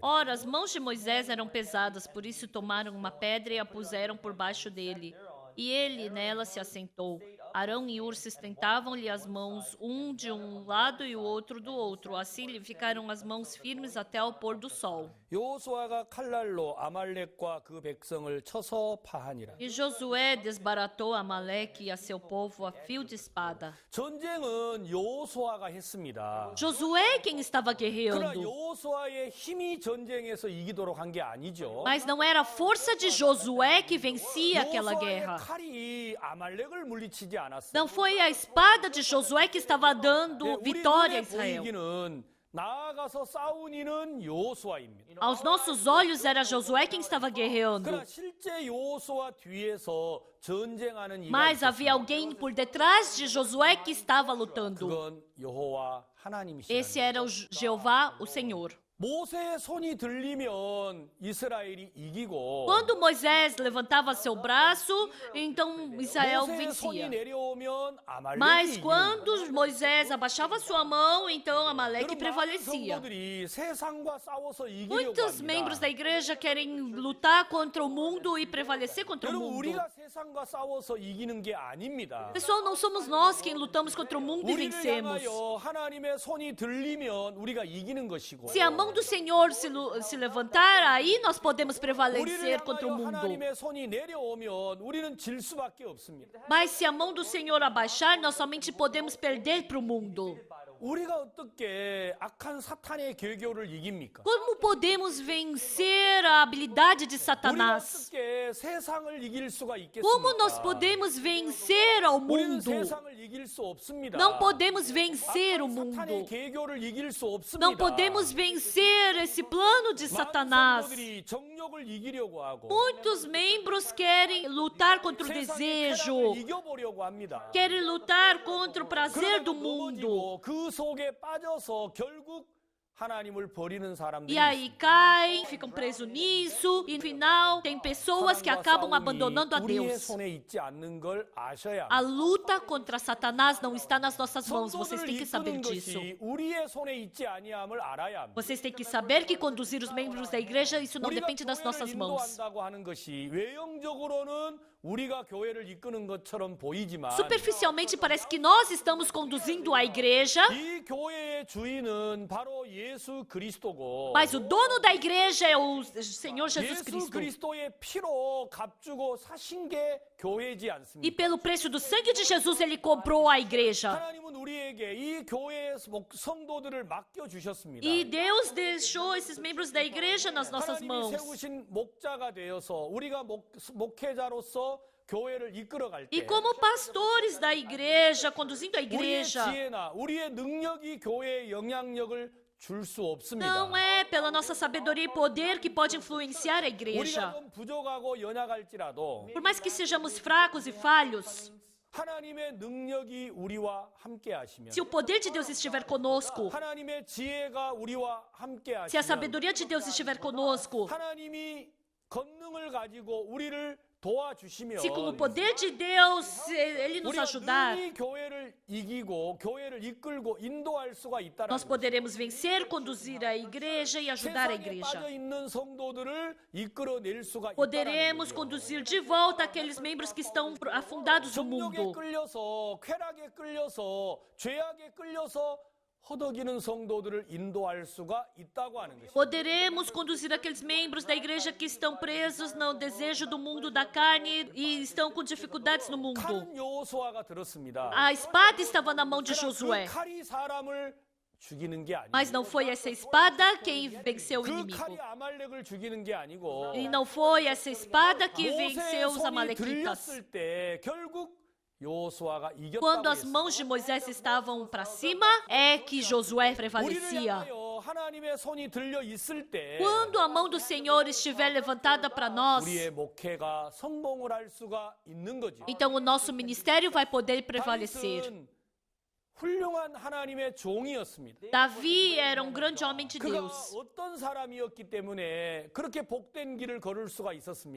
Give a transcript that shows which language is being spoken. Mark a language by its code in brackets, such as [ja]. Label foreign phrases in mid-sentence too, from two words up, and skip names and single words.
[pt] Ora, as mãos de Moisés eram pesadas, por isso tomaram uma pedra e a puseram por baixo dele. E ele nela se assentou. Arão e Ur sustentavam-lhe as mãos, um de um lado e o outro do outro. Assim lhe ficaram as mãos firmes até ao pôr do sol. [ko] 여호수아가 칼날로 아말렉과 그 백성을 쳐서 파하니라. [pt] E Josué desbaratou Amaleque e a seu povo a fio de espada. [ko] 전쟁은 여호수아가 했습니다. [pt] Josué quem estava [ko] 그러나 [pt] guerreando. [ko] 여호수아의 힘이 전쟁에서 이기도록 한 게 아니죠. [pt] Mas não era a força de Josué que vencia aquela [ko] 여호수아의 [pt] guerra. [ko] 칼이 아말렉을 물리치지 않았어요. [pt] Não foi a espada de Josué que estava [ko] 네, [pt] dando [ko] 우리 [pt] vitória a [ko] 눈에 [pt] Israel. [ko] 보이기는 나아가서 싸운 이는 여호수아입니다. [pt] Aos nossos olhos era Josué quem estava guerreando. [ko] 그러나 실제 여호수아 뒤에서 전쟁하는 이가 [pt] Mas havia [ko] 있었습니다. [pt] alguém por detrás de Josué que estava lutando. [ko] 그건 여호와 [pt] Esse [ko] 하나님이시다. [pt] era o Jeová, o Senhor. [ko] 모세의 손이 들리면 이스라엘이 이기고 [pt] Quando Moisés levantava seu braço, então Israel [ko] 모세의 손이 [pt] vencia. [ko] 내려오면 아말렉이 [pt] Mas [ko] 이기는 [pt] quando Moisés abaixava sua mão, então Amaleque [ko] 여러분, 많은 [pt] prevalecia. [ko] 성도들이 세상과 싸워서 이기려고 [pt] Muitos [ko] 합니다. [pt] membros da igreja querem lutar contra o mundo e prevalecer contra o [ko] 여러분 [pt] mundo. [ko] 우리가 세상과 싸워서 이기는 게 아닙니다. [pt] Pessoal, não somos nós quem lutamos contra o mundo e [ko] 우리를 [pt] vencemos. [ko] 향하여 하나님의 손이 들리면 우리가 이기는 것이고 [pt] Se a mão do Senhor se levantar, aí nós podemos [ko] 우리를 [pt] prevalecer contra o [ko] 향하여 [pt] mundo. [ko] 하나님의 손이 내려오면 우리는 질 수밖에 없습니다. [pt] Mas se a mão do Senhor abaixar, nós somente podemos perder para o mundo. [ko] 우리가 어떻게 악한 사탄의 계교를 이깁니까? [pt] Como podemos vencer a habilidade de [ko] 우리가 [pt] Satanás? [ko] 어떻게 세상을 이길 수가 [pt] Como nós [ko] 있겠습니까? [pt] podemos vencer ao [ko] 우리는 [pt] mundo? [ko] 세상을 이길 수 없습니다. [pt] Não podemos vencer o [ko] 악한 사탄의 [pt] mundo. [ko] 계교를 이길 수 없습니다. [pt] Não podemos vencer esse plano de [ko] 많은 [pt] Satanás. [ko] 성도들이 정욕을 이기려고 하고 [pt] Muitos membros querem lutar contra o [ko] 세상의 [pt] desejo, [ko] 쾌락을 이겨보려고 합니다. [pt] querem lutar contra o prazer [ko] 그러다가 [pt] do mundo. [ko] 넘어지고 그 속에 빠져서 결국 하나님을 버리는 사람들이 [pt] E aí [ko] 있습니다. [pt] caem, ficam presos nisso, e no final tem pessoas que [ko] 사단과 [pt] acabam [ko] 싸움이 [pt] abandonando a [ko] 우리의 [pt] Deus. [ko] 손에 있지 않는 걸 아셔야 [pt] A luta contra Satanás não está nas nossas mãos, vocês [ko] 성도들을 [pt] têm que saber [ko] 이끄는 [pt] disso. [ko] 것이 우리의 손에 있지 아니함을 알아야 합니다. [pt] Vocês têm que saber que conduzir os membros da igreja, isso não [ko] 우리가 [pt] depende das [ko] 교회를 [pt] nossas mãos. [ko] 인도한다고 하는 것이 외형적으로는 우리가 교회를 이끄는 것처럼 보이지만 [pt] Superficialmente parece que nós estamos conduzindo a igreja, [ko] 이 교회의 주인은 바로 예수 그리스도고 [pt] mas o dono da igreja é o Senhor Jesus [ko] 예수 [pt] Cristo. [ko] 그리스도의 피로 값주고 사신 게 교회지 [pt] E [ko] 않습니까? [pt] pelo preço do sangue de Jesus, ele comprou a igreja. [ko] 하나님은 우리에게 이 교회의 성도들을 맡겨 주셨습니다. [pt] E Deus deixou esses membros da igreja nas nossas [ko] 하나님이 [pt] mãos. [ko] 세우신 목자가 되어서 우리가 목회자로서 교회를 이끌어갈 [pt] E [ko] 때 [pt] como pastores da igreja, conduzindo a [ko] 우리의 [pt] igreja, [ko] 지혜나 우리의 능력이 교회에 영향력을 줄 수 없습니다. [pt] não é pela nossa sabedoria e poder que pode influenciar a [ko] 우리가 [pt] igreja. [ko] 좀 부족하고 연약할지라도 [pt] Por mais que sejamos fracos e falhos, [ko] 하나님의 능력이 우리와 함께 하시면 [pt] se o poder de Deus estiver conosco, [ko] 하나님의 지혜가 우리와 함께 [pt] se a [ko] 하시면 [pt] sabedoria de Deus estiver conosco, [ko] 하나님이 권능을 가지고 우리를 도와주시면 [pt] Se com o poder de Deus Ele nos [ko] 우리가 [pt] ajudar, [ko] 능히 교회를 이기고 교회를 이끌고 인도할 수가 있다는 [pt] nós poderemos vencer, conduzir a igreja e ajudar a [ko] 세상에 [pt] igreja. [ko] 빠져 있는 성도들을 이끌어낼 수가 있다는 [pt] Poderemos conduzir de volta aqueles membros que estão afundados no [ko] 정욕에 [pt] mundo. [ko] 끌려서 쾌락에 끌려서 죄악에 끌려서 허덕이는 성도들을 인도할 수가 있다고 하는 것입니다. [pt] Poderemos conduzir aqueles membros da igreja que estão presos no desejo do mundo da carne e estão com dificuldades no mundo. [ko] 칼은 여호수아가 들었습니다. [pt] A espada estava na mão de [ko] 그러나 [pt] Josué, [ko] 그 칼이 사람을 죽이는 게 아니고 [pt] mas não foi essa espada quem venceu o [ko] 그 [pt] inimigo. [ko] 칼이 아말렉을 죽이는 게 아니고 [pt] E não foi essa espada que [ko] 모세의 [pt] venceu os [ko] 손이 [pt] amalequitas. [ko] 들렸을 때 결국 여호수아가 이겼다고 [pt] Quando as [ko] 했습니다. [pt] mãos de Moisés estavam para cima, é que Josué [ko] 우리를 [pt] prevalecia. [ko] 향하여 하나님의 손이 들려 있을 때 [pt] Quando a mão do Senhor estiver levantada para nós, [ko] 우리의 목회가 성공을 할 수가 있는 거죠. [pt] então o nosso ministério vai poder prevalecer. [ko] 다윗은 훌륭한 하나님의 종이었습니다. [pt] Davi era um grande homem de [ko] 그가 [pt] Deus. [ko] 어떤 사람이었기 때문에 그렇게 복된 길을 걸을 수가 있었습니까?